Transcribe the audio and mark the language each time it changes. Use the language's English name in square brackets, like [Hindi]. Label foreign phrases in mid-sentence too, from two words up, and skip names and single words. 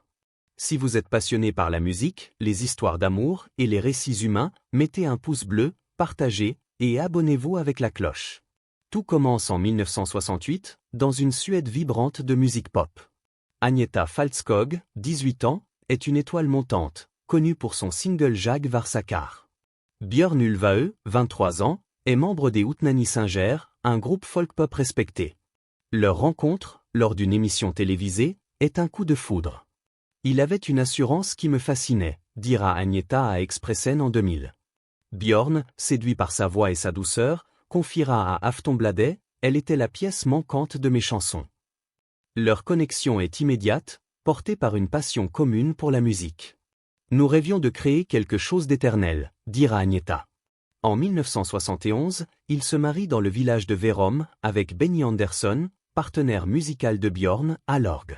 [French] Si vous êtes passionné par la musique, les histoires d'amour et les récits humains, mettez un pouce bleu, partagez et abonnez-vous avec la cloche. Tout commence en 1968, dans une Suède vibrante de musique pop. Agnetha Fältskog, 18 ans, est une étoile montante, connue pour son single Jag var så kär. Björn Ulvaeus, 23 ans, est membre des Utnanisinger, un groupe folk-pop respecté. Leur rencontre, lors d'une émission télévisée, est un coup de foudre. Il avait une assurance qui me fascinait, dira Agnetha à Expressen en 2000. Björn, séduit par sa voix et sa douceur, confiera à Aftonbladet, elle était la pièce manquante de mes chansons. Leur connexion est immédiate, portée par une passion commune pour la musique. Nous rêvions de créer quelque chose d'éternel, dira Agnetha. En 1971, ils se marient dans le village de Verum, avec Benny Andersson, partenaire musical de Björn, à l'orgue.